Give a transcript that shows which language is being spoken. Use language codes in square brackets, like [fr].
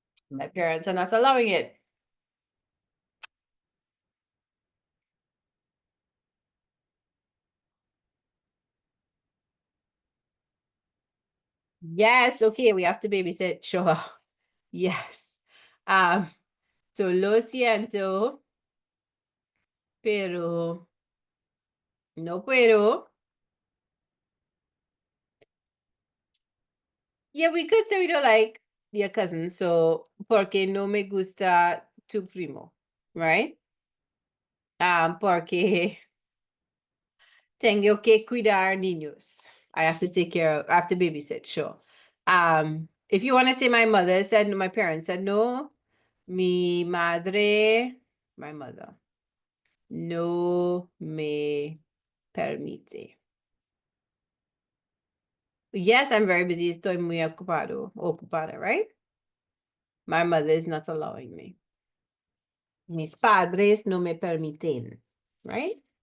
[en] My parents are not allowing it. Yes, okay, we have to babysit. Sure. Yes. [es] So lo siento, pero no puedo. [en] Yeah, we could say we don't like your cousin, so [es] porque no me gusta tu primo, [en] right? [es] Porque tengo que cuidar niños. [en] I have to take care of, I have to babysit, sure. If you want to say my mother said no, my parents said no, [es] mi madre, [en] my mother, [es] no me permite. [en] Yes, I'm very busy. [es] Estoy muy ocupado, ocupada, right? [en] My mother is not allowing me. [es] Mis padres no me permiten, [en] right?